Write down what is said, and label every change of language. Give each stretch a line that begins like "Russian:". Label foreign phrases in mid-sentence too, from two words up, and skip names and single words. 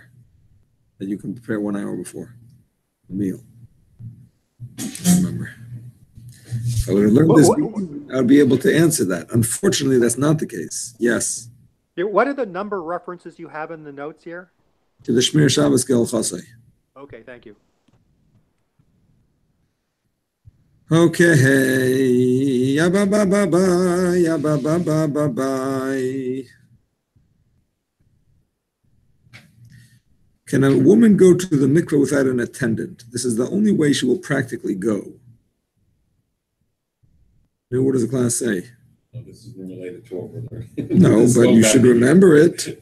English: That you can prepare 1 hour before the meal. I don't remember. If I would have learned this, I would be able to answer that. Unfortunately, that's not the case. Yes. What are the number references you have in the notes here? To the Shmiras Shabbos Kehilchso. Okay, thank you. Okay. Ya ba ba ba ba. Ya ba ba ba ba ba. Can a woman go to the mikveh without an attendant? This is the only way she will practically go. Now, what does the class say? Well, this is related to what we're learning. No, but you should remember it.